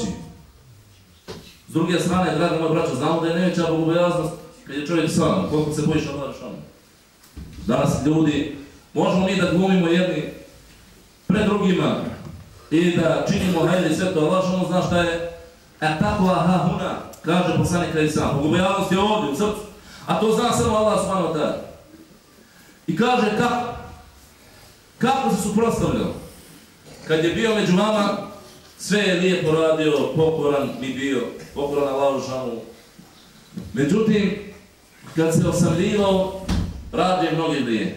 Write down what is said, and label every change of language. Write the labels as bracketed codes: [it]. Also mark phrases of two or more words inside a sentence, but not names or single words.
[bs] S druge strane, draga moja braća, znamo da je najveća bogobojaznost kad je čovjek sam, koliko se bojiš Allah Želešanuhu. Danas ljudi, možemo mi da glumimo jedni pred drugima i da činimo hajde i sve to, Allah Želešanuhu zna šta je takva hahuna, kaže poslanik [ar] عليه السلام. [bs] Bogobojaznost je ovdje u srcu, a to zna samo Allah [ar] سبحانه وتعالى. [bs] I kaže kako? Kako se suprotstavljao? Kad je bio među vama, sve je lijepo radio, pokoran mi bio, pokoran Allahu dželešanu. Međutim, kad se osamljivao, radio mnogi grije.